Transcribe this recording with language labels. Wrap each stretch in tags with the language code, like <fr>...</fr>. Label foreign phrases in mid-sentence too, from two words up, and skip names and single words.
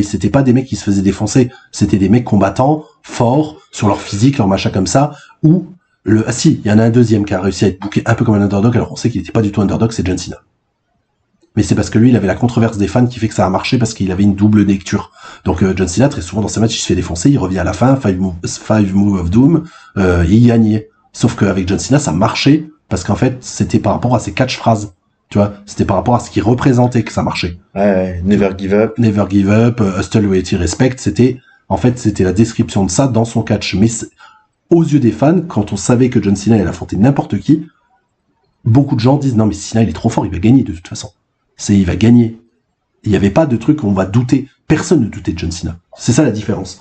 <fr>C'était pas des mecs qui se faisaient défoncer. C'était des mecs combattants, forts, sur leur physique, leur machin comme ça. Ou il y en a un deuxième qui a réussi à être booké un peu comme un underdog, alors on sait qu'il était pas du tout underdog, c'est John Cena. Mais c'est parce que lui, il avait la controverse des fans qui fait que ça a marché parce qu'il avait une double lecture. Donc John Cena, très souvent dans ses matchs, il se fait défoncer, il revient à la fin,</fr> <en>five move of doom,</en> <fr>il gagnait. Sauf qu'avec John Cena, ça marchait parce qu'en fait, c'était par rapport à ses catchphrases. Tu vois, c'était par rapport à ce qu'il représentait que ça marchait. Ouais,</fr> <en>never give up. Never give up, hustle, loyalty, respect,</en> <fr>c'était la description de ça dans son catch. Mais aux yeux des fans, quand on savait que John Cena allait affronter n'importe qui, beaucoup de gens disent non mais Cena il est trop fort, il va gagner de toute façon. Il va gagner. Il n'y avait pas de truc où on va douter. Personne ne doutait de John Cena. C'est ça la différence.</fr>